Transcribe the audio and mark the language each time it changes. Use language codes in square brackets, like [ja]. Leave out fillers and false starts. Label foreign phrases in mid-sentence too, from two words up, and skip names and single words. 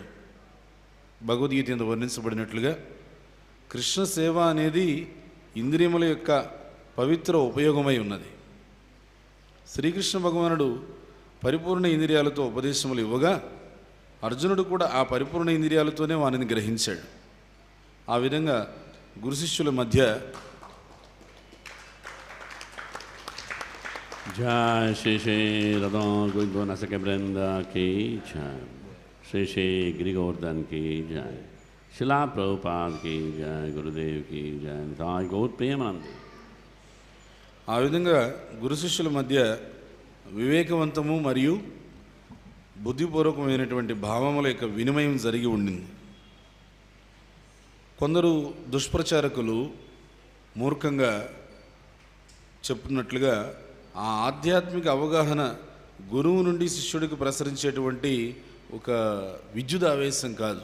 [te] భగవద్గీత యందు వర్ణించబడినట్లుగా కృష్ణ సేవ అనేది ఇంద్రియముల యొక్క పవిత్ర ఉపయోగమై ఉన్నది. శ్రీకృష్ణ భగవానుడు పరిపూర్ణ ఇంద్రియాలతో ఉపదేశములు ఇవ్వగా అర్జునుడు కూడా ఆ పరిపూర్ణ ఇంద్రియాలతోనే వానిని గ్రహించాడు. ఆ విధంగా గురు శిష్యుల మధ్య [hi] जय श्री श्री रदो गुरु नसक वृंद की जय, श्री श्री गिरि गोवर्धन की जय, शिला प्रभुपाद की जय, गुरुदेव की जय, निताय गौर प्रेमानंद. [te] ఆ విధంగా గురు శిష్యుల మధ్య వివేకవంతము మరియు బుద్ధిపూర్వకమైనటువంటి భావముల యొక్క వినిమయం జరిగి ఉండింది. కొందరు దుష్ప్రచారకులు మూర్ఖంగా చెప్తున్నట్లుగా ఆ ఆధ్యాత్మిక అవగాహన గురువు నుండి శిష్యుడికి ప్రసరించేటువంటి ఒక విద్యుత్ ఆవేశం కాదు.